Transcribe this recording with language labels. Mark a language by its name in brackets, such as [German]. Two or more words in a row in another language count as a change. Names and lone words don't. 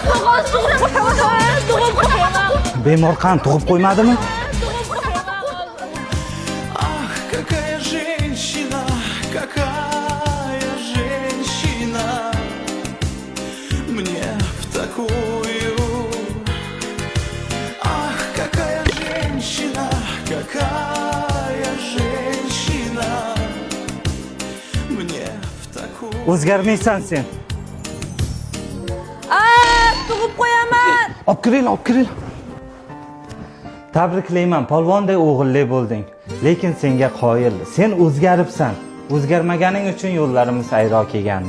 [Uzbek] Bemor qani tug'ib qo'ymadimi? [Russian] Ах, какая женщина, какая женщина, мне в такую. Ах, какая женщина, мне в такую. [Uzbek] O'zgarmaysan sen. Tug'ib qo'yaman. Olib kiring. Tabriklayman, polvonday o'g'illi bo'lding. Lekin senga qoyil. Sen o'zgaribsan. O'zgarmaganing uchun yo'llarimiz ayro kelgandi.